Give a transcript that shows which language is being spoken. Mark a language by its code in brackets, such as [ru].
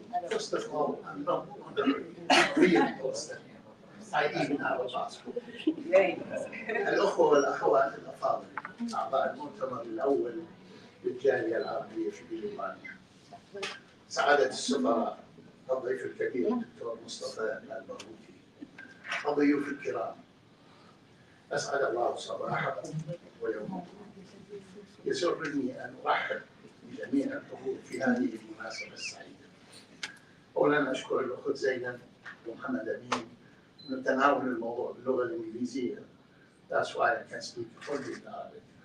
[en] First of all, I'm not reinforced. I even have a passport. [ar] الأخوة والأخوات الأفاضل، أعضاء المؤتمر الأول للجالية العربية في بريطانيا. سعادة السفراء، الضيف الكبير الدكتور مصطفى البرغوثي، الضيوف الكرام، أسعد الله صباحكم ويومكم. يسرني أن أرحب بجميع الحضور في هذه المناسبة السعيدة. أولاً أشكر الأخت زينب ومحمد أمين من تناول الموضوع باللغة الإنجليزية. [en] That's why I can speak fully in Arabic.